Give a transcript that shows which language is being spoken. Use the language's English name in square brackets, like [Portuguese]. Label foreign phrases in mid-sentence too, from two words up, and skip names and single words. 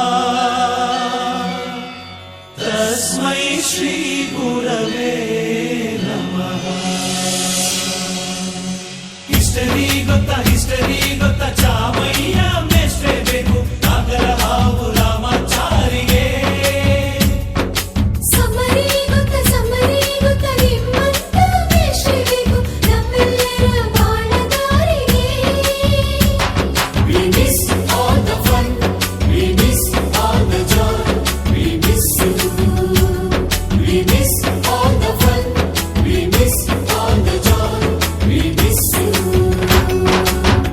[Sanskrit] तस्मै श्री गुरवे नमः। [Kannada] हिस्टरी ಗೊತ್ತಾ ಚಾಮಯ್ಯ ಮೇಷ್ಟ್ರೆ ಬೇಕು ನಾಗರ ಹಾವು ರಾಮಾಚಾರಿಗೆ। ಸಮರಿ ಗೊತ್ತ ನಿಮ್ಮಂತ ಮೇಷ್ಟ್ರೆ ಬೇಕು ನಮ್ಮೆಲ್ಲರ ಬಾಳದಾರಿಗೆ। [English] We miss all the fun, we miss all the joy, we miss you. We miss all the fun, we miss all the joy, we miss you.